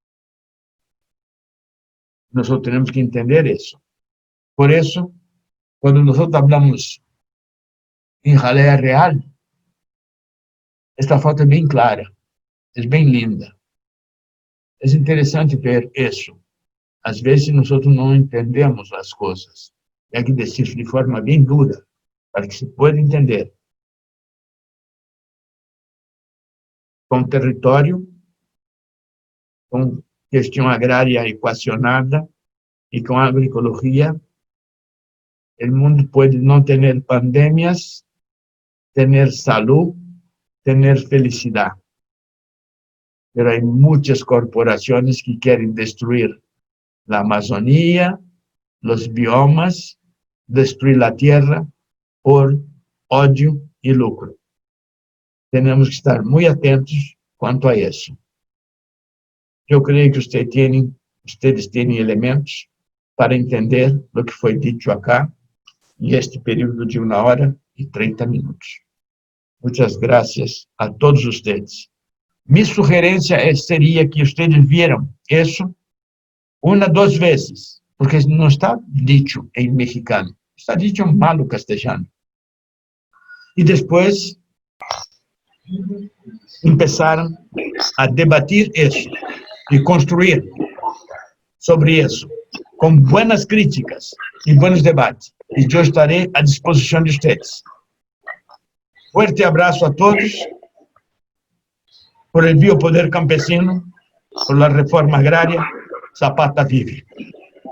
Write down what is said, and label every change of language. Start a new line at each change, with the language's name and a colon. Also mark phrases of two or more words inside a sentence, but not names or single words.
Spanish: Nosotros tenemos que entender eso. Por eso, cuando nosotros hablamos en jalea real, esta foto es bien clara, es bien linda. Es interesante ver eso.
Portuguese: Às vezes nosotros não entendemos as coisas. Tem que dizer de forma bem dura, para que
Spanish: se pueda entender.
Portuguese: Com território, com questão agrária equacionada e com agroecologia, o mundo pode não ter pandemias, ter saúde, ter felicidade. Mas há muitas corporações que querem destruir
Spanish: la Amazonía, los biomas, destruir la tierra por odio y lucro. Tenemos que estar muy atentos quanto a eso. Yo creo que ustedes tienen elementos para entender lo que fue dicho acá en este período de 1 hora y 30 minutos. Muchas gracias a todos ustedes. Mi sugerencia sería que ustedes vieran eso 1, 2 veces, porque
Portuguese: não está dicho em mexicano, está dicho em malo castelhano. E depois começaram a debater isso e construir sobre isso, com boas críticas e bons debates. E eu estarei à disposição de vocês.
Spanish: Fuerte abraço a todos, por el biopoder campesino, por la reforma agraria. Zapata vive.